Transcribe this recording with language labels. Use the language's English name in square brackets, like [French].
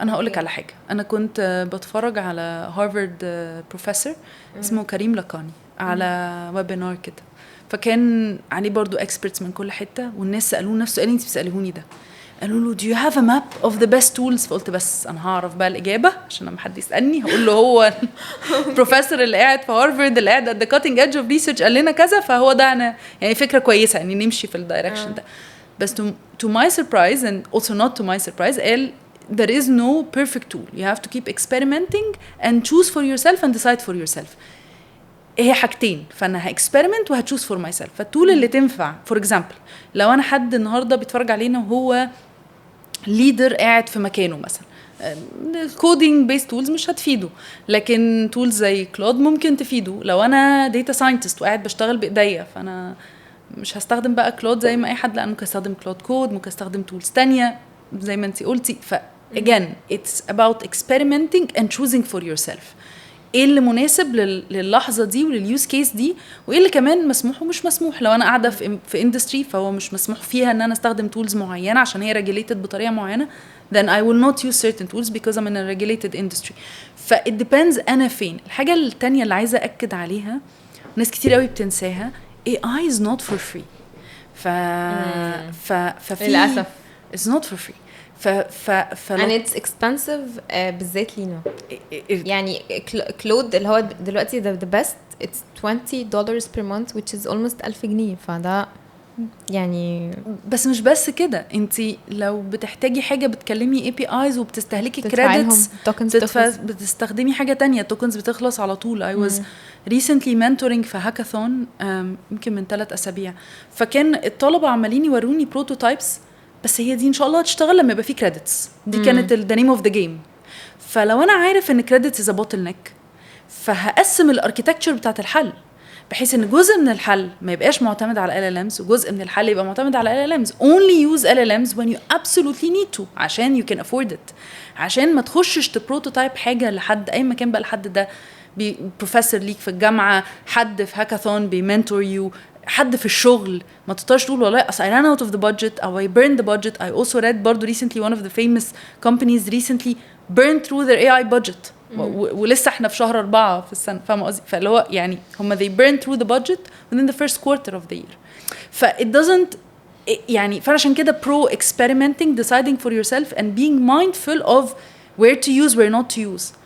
[Arabic] انا هقولك على حاجه، انا كنت بتفرج على هارفارد بروفيسور اسمه كريم لقاني على ويبينار كده، فكان عليه برضو experts من كل حته، والناس سالوه نفس السؤال اللي انت بتساليهوني ده، قالوا له [English] do you have a map of the best tools؟ [Arabic] فقلت بس انا هعرف بقى الاجابه عشان لما حد يسالني هقول له هو البروفيسور اللي قاعد في هارفارد اللي قاعد [English] at the cutting edge of research [Arabic] قال لنا كذا، فهو ده انا يعني فكره كويسه يعني نمشي في الدايركشن ده. [English] بس to my surprise and also not to my surprise قال there is no perfect tool, you have to keep experimenting and choose for yourself and decide for yourself. [Arabic] هي حاجتين، فانا هاكسبيرمنت وهتشوز فور ماي سيلف. فالتول اللي تنفع فور اكزامبل لو انا حد النهارده بيتفرج علينا وهو ليدر قاعد في مكانه مثلا، الكودينج بيست تولز مش هتفيده، لكن تولز زي كلود ممكن تفيده. لو انا داتا ساينتست وقاعد بشتغل بايديا، فانا مش هستخدم بقى كلود زي ما اي حد، لا ممكن استخدم كلود كود، ممكن استخدم تولز تانية زي ما انتي قلتي. [English] again it's about experimenting and choosing for yourself. [Arabic] ايه اللي مناسب للحظه دي ولليوز كيس دي، وايه اللي كمان مسموح ومش مسموح. لو انا قاعده في اندستري فهو مش مسموح فيها ان انا استخدم تولز معينه عشان هي regulated بطريقه معينه، [English] then I will not use certain tools because I'm in a regulated industry. [Arabic] ف [English] it depends [Arabic] انا فين. الحاجه التانية اللي عايزه اكد عليها ناس كتير قوي بتنساها، [English] AI is not for free. [Arabic] ففي للاسف [English] it's not for free. and it's expensive [Arabic] بالذات لينا. يعني كلود اللي هو دلوقتي [English] the best it's $20 per month which is almost 1000 جنيه. [Arabic] فده يعني بس مش بس كده، انتي لو بتحتاجي حاجه بتكلمي APIs وبتستهلكي كريدتس بتستخدمي حاجه تانية، توكنز بتخلص على طول. [English] I was recently mentoring [Arabic] في هاكاثون يمكن من 3 أسابيع، فكان الطلبه عمالين يوروني بروتوتايبس، بس هي دي ان شاء الله هتشتغل لما يبقى في كريدتس. دي كانت [English] the name of the game. [Arabic] فلو انا عارف ان كريدتس [English] is a bottleneck [Arabic] فهقسم الاركيتكتشر بتاعت الحل بحيث ان جزء من الحل ما يبقاش معتمد على LLMs وجزء من الحل يبقى معتمد على LLMs. [English] Only use LLMs when you absolutely need to [Arabic] عشان [English] you can afford it، [Arabic] عشان ما تخشش تبروتوتايب حاجه لحد اي مكان بقى، لحد ده بروفيسور ليك في الجامعه، حد في هاكاثون بيمنتور يو، حد في الشغل. ما تقدرش تقول والله [English] I ran out of the budget او I burned the budget. I also read برضو recently one of the famous companies recently burned through their AI budget [Arabic] ولسه احنا في شهر 4 في السنه، فاهمه قصدي؟ فاللي هو يعني هم [English] they burned through the budget within the first quarter of the year. ف it doesn't [Arabic] يعني فعشان كده [English] pro experimenting, deciding for yourself and being mindful of where to use where not to use.